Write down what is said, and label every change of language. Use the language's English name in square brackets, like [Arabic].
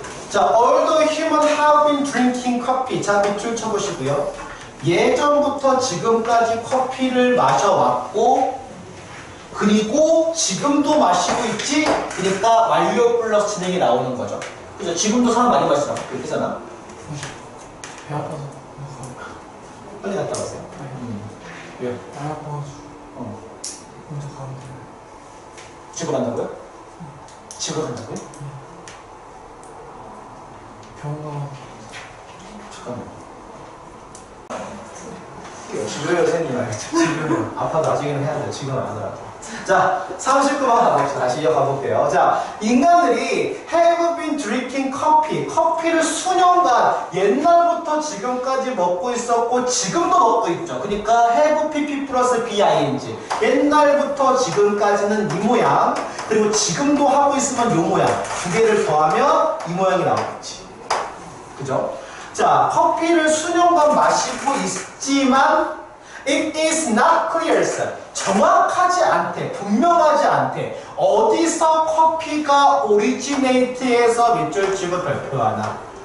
[Korean] 자, [English] all the human have been drinking coffee. [Korean] 자, 밑줄 쳐보시고요. 예전부터 지금까지 커피를 마셔왔고 그리고 지금도 마시고 있지? 그러니까 완료 플러스 진행이 나오는 거죠. 그죠? 지금도 사람 많이 마시잖아. 그렇게 하잖아. 배 아파서 빨리 갔다 와세요. 왜? 배 아파서 혼자 가면 돼요. 집에 간다고요? 집에 간다고요? 병원 가면 잠깐만. 집에 선생님 알겠죠? 지금 아파도 나중에는 해야 돼요. 지금은 안 하더라도. 자, 39번 가봅시다. 다시 이어가 볼게요. 자, 인간들이 [English] have been drinking coffee. [Korean] 커피를 수년간 옛날부터 지금까지 먹고 있었고 지금도 먹고 있죠. 그러니까 have pp 플러스 bing. 옛날부터 지금까지는 이 모양. 그리고 지금도 하고 있으면 이 모양. 두 개를 더하면 이 모양이 나오겠지. 그죠? 자, 커피를 수년간 마시고 있지만 [English] it is not clear. [Korean] 정확하지 않대, 분명하지 않대. 어디서 커피가 originate해서 밑줄 치고 발표하나?